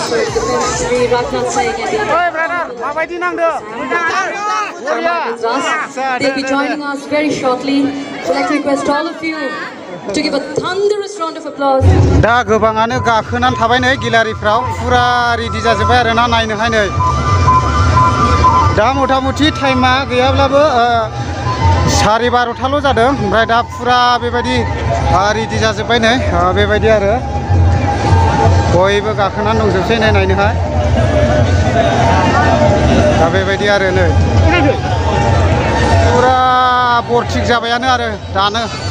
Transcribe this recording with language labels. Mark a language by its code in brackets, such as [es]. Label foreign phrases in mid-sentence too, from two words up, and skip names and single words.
[en] defense, Sri Raghunath Singh and the [brx] Oi, brother, mabaidi nangdo? [en] They'll be joining us very shortly. So I'd like to request all of you to give a thunderous round of applause. [brx] दा गोबाङानो गाखोनानै थाबाय नै गिलारिफ्राव फुरा रेडि जाजोब्बाय आरोना नायनोहाय नै दा मथा मथि टाइमा गैयाब्लाबो 12:30 जादों ओमफ्राय दा फुरा बेबायदि रेडि जाजोब्बाय नै बेबायदि आरो बयबो गाखोनानै दंजोबसै नै नायनोहाय दा बेबायदि आरो नै फुरा बरथिक जाबायानो आरो दानो